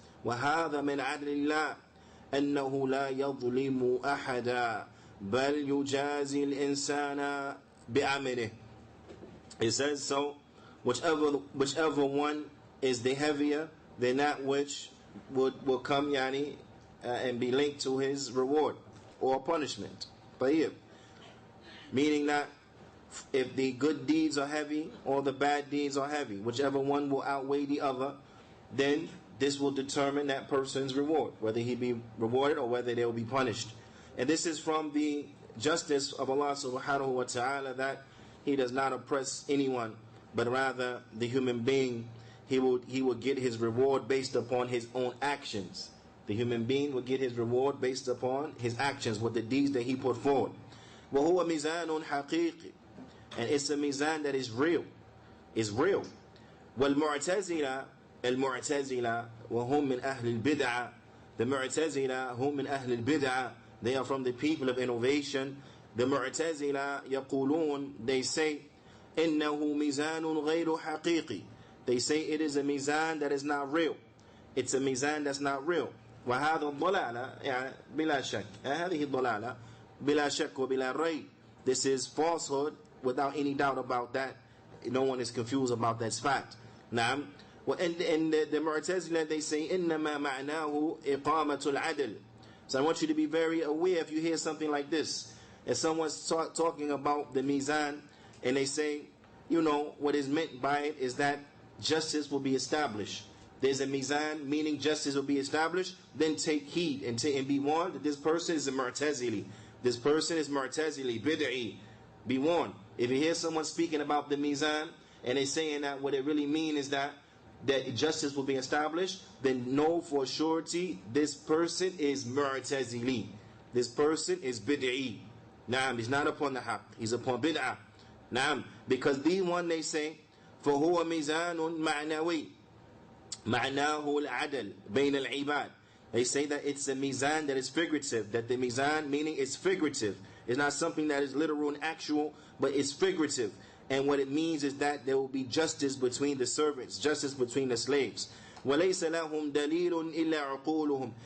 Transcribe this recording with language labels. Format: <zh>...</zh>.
<ar>وهذا من عدل الله أنه لا يظلم أحدا بل يجازي الإنسان بعمله.</ar> <en>It says, so whichever one is the heavier, then that which will come and be linked to his reward or punishment. Meaning that if the good deeds are heavy or the bad deeds are heavy, whichever one will outweigh the other, then this will determine that person's reward, whether he be rewarded or whether they will be punished. And this is from the justice of Allah subhanahu wa ta'ala, that He does not oppress anyone, but rather the human being, he will get his reward based upon his own actions. The human being will get his reward based upon his actions, with the deeds that he put forward.</en> <ar>وَهُوَ مِيزَانٌ حَقِيقِ.</ar> <en>And it's a mizan that is real. It's real.</en> <ar>وَالْمُعْتَزِلَةِ المعتزلة وهم من أهل البدعة. The Mu'tazila هم من أهل البدعة.</ar> <en>They are from the people of innovation.</en> <ar>The Mu'tazila يقولون,</ar> <en>they say</en> <ar>إنه ميزان غير حقيقي.</ar> <en>They say it is a mizan that is not real. It's a mizan that's not real.</en> <ar>وهذا الضلالة يعني بلا شك. هذه الضلالة بلا شك وبلا ريب.</ar> <en>This is falsehood without any doubt about that. No one is confused about that fact.</en> <ar>نعم.</ar> <en>And the Mu'tazila, they say</en> <ar>إنما معناه إقامة العدل.</ar> <en>So I want you to be very aware if you hear something like this. If someone's talking about the mizan and they say, what is meant by it is that justice will be established. There's a mizan, meaning justice will be established. Then take heed and be warned that this person is a Mu'tazili. This person is Mu'tazili, Bid'i. Be warned. If you hear someone speaking about the Mizan, and they're saying that what it really means is that justice will be established, then know for surety this person is Mu'tazili. This person is Bid'i. Naam, he's not upon the haqq, he's upon bid'ah. Naam, because the one they say,</en> <ar>فَهُوَ مِزَانٌ مَعْنَوِي مَعْنَاهُ الْعَدَلِ بَيْنَ الْعِبَادِ.</ar> <en>They say that it's a mizan that is figurative, that the mizan meaning it's figurative. It's not something that is literal and actual, but it's figurative. And what it means is that there will be justice between the servants, justice between the slaves.</en> <ar>وَلَيْسَ لَهُمْ دَلِيلٌ إِلَّا عُقُولُهُم.</ar>